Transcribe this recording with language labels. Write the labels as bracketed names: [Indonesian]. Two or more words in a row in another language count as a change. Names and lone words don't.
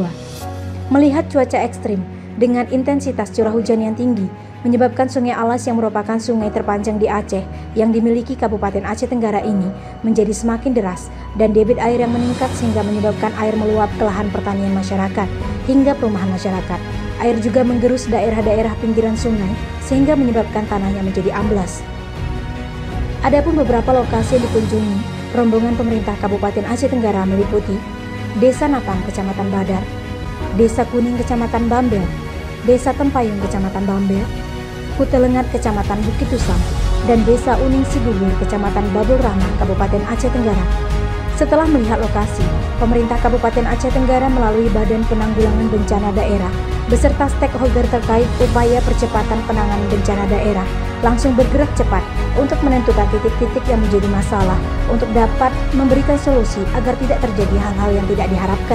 [Indonesian] Melihat cuaca ekstrim dengan intensitas curah hujan yang tinggi, menyebabkan Sungai Alas yang merupakan sungai terpanjang di Aceh yang dimiliki Kabupaten Aceh Tenggara ini menjadi semakin deras dan debit air yang meningkat sehingga menyebabkan air meluap ke lahan pertanian masyarakat hingga perumahan masyarakat. Air juga menggerus daerah-daerah pinggiran sungai sehingga menyebabkan tanahnya menjadi amblas. Adapun beberapa lokasi yang dikunjungi rombongan pemerintah Kabupaten Aceh Tenggara meliputi Desa Napang, Kecamatan Badar, Desa Kuning, Kecamatan Bambel, Desa Tempayung, Kecamatan Bambel, Kutelengat, Kecamatan Bukit Tusam, dan Desa Uning Sidulur, Kecamatan Babul Rahman, Kabupaten Aceh Tenggara. Setelah melihat lokasi, pemerintah Kabupaten Aceh Tenggara melalui Badan Penanggulangan Bencana Daerah beserta stakeholder terkait upaya percepatan penanganan bencana daerah langsung bergerak cepat untuk menentukan titik-titik yang menjadi masalah untuk dapat memberikan solusi agar tidak terjadi hal-hal yang tidak diharapkan.